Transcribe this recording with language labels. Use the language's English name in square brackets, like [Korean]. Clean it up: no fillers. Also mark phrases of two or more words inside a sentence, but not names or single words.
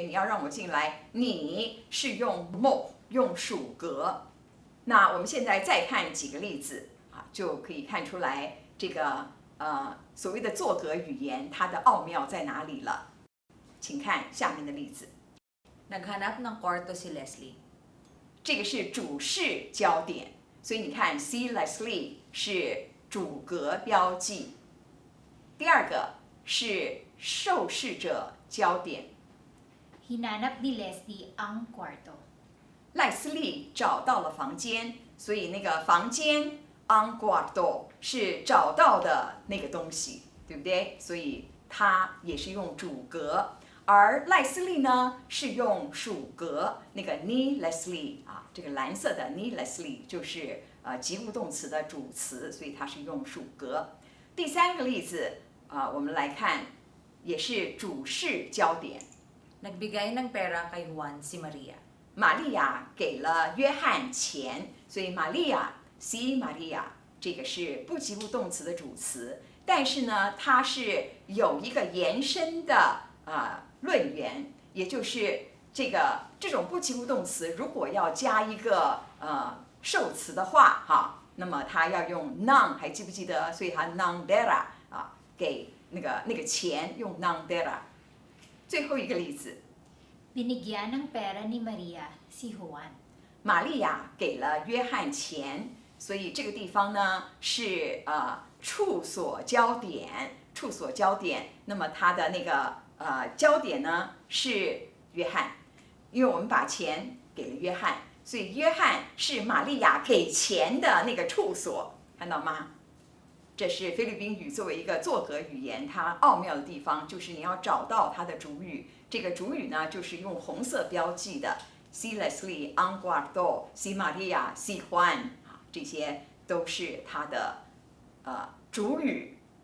[Chinese] 你要让我进来，你是用 mo 用属格。那我们现在再看几个例子就可以看出来这个所谓的作格语言它的奥妙在哪里了。请看下面的例子。 [Filipino] Naghanap ng kwarto si Leslie. [Chinese] 这个是主事焦点，所以你看 [Filipino] see Leslie [Chinese] 是主格标记。第二个是受试者焦点， [Filipino] Hinanap ni Leslie ang kwarto. [Chinese] 赖斯利找到了房间，所以那个房间 [Filipino] ang kwarto [Chinese] 是找到的那个东西，对不对？所以它也是用主格。而赖斯利呢是用属格，那个 [Filipino] ni Leslie [Chinese] 这个蓝色的 [Filipino] ni Leslie [Chinese] 就是及物动词的主词，所以它是用属格。第三个例子我们来看，也是主事焦点。 [Filipino] Nagbigay ng pera kay Juan si Maria. [Chinese] 玛利亚给了约翰钱，所以玛利亚 [Filipino] si Maria [Chinese] 这个是不及物动词的主词，但是呢，它是有一个延伸的论元，也就是这种不及物动词，如果要加一个受词的话，那么它要用 non， 还记不记得？所以它 [Filipino] non dera [Chinese] 给那个钱用 [Filipino] non dera。 [Chinese] 最后一个例子， [Filipino] Binigyan ng pera ni Maria si Juan. [Chinese] 玛利亚给了约翰钱，所以这个地方呢是处所焦点，处所焦点。那么它的那个焦点呢是约翰，因为我们把钱给了约翰，所以约翰是玛利亚给钱的那个处所，看到吗？这是菲律宾语作为一个作格语言，它奥妙的地方就是你要找到它的主语，这个主语呢就是用红色标记的 [Filipino] si Leslie, ang kwarto, si Maria, si Juan， [Chinese] 这些都是它的主语。